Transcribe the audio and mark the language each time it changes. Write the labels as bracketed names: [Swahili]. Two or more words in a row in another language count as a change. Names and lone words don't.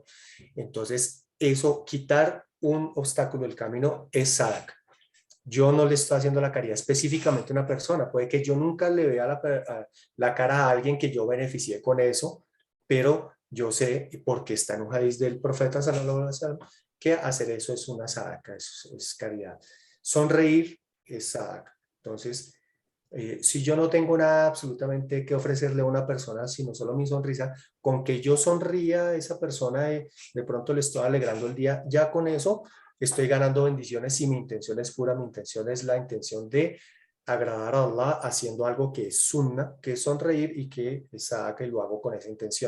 [Spanish] Entonces, eso, quitar un obstáculo del camino es sadaka. Yo no le estoy haciendo la caridad específicamente a una persona, puede que yo nunca le vea la cara a alguien que yo beneficié con eso, pero yo sé, porque está en un hadith del profeta [Arabic] صلى الله عليه وسلم, [Spanish] que hacer eso es una sadaka, es caridad. Sonreír es sadaka. Entonces, si yo no tengo nada absolutamente que ofrecerle a una persona, sino solo mi sonrisa, con que yo sonría a esa persona, de pronto le estoy alegrando el día, ya con eso estoy ganando bendiciones y mi intención es pura, mi intención es la intención de agradar a Allah haciendo algo que es sunna, que es sonreír y que es sadaka y lo hago con esa intención.